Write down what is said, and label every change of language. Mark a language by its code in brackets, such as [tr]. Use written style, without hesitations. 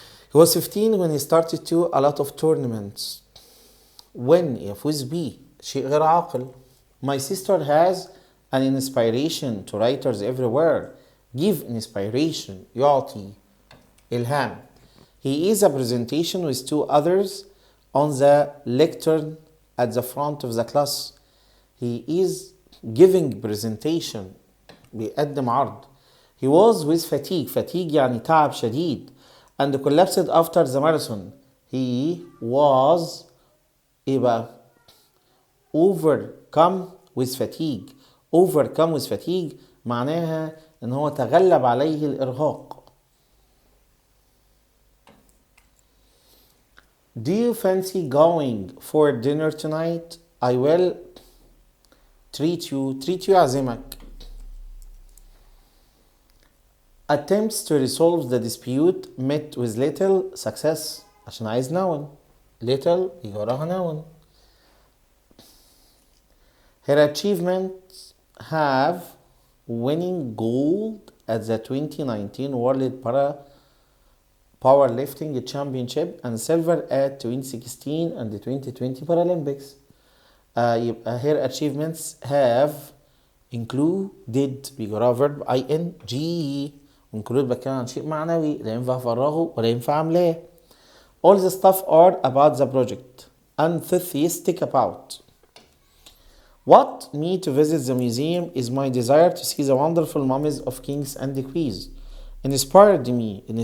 [en] He was 15 when he started to a lot of tournaments. [ar] When يفوز بيه شيء غير عاقل. [en] My sister has an inspiration to writers everywhere. Give inspiration [ar] يعطي إلهام. [en] He is a presentation with two others on the lectern at the front of the class. He is giving presentation [ar] بيقدم عرض. [en] He was with fatigue [ar] يعني تعب شديد [en] and collapsed after the marathon. He was [ar] ايه بقى؟ [en] overcome with fatigue [ar] معناها ان هو تغلب عليه الارهاق. [en] Do you fancy going for dinner tonight? I will treat you يعزمك. Attempts to resolve the dispute met with little success. [ar] عشان عايز noun. little يجي وراها noun. [en] Her achievements have winning gold at the 2019 World Powerlifting Championship and silver at 2016 and the 2020 Paralympics. يبقى her achievements have included [ar] بيجي وراها [en] verb ing. [ar] include بتكلم عن شيء معنوي لا ينفع افرغه ولا ينفع املاه. [en] all the stuff are about the project enthusiastic about. What me to visit the museum is my desire to see the wonderful mummies of kings and queens. Inspired me.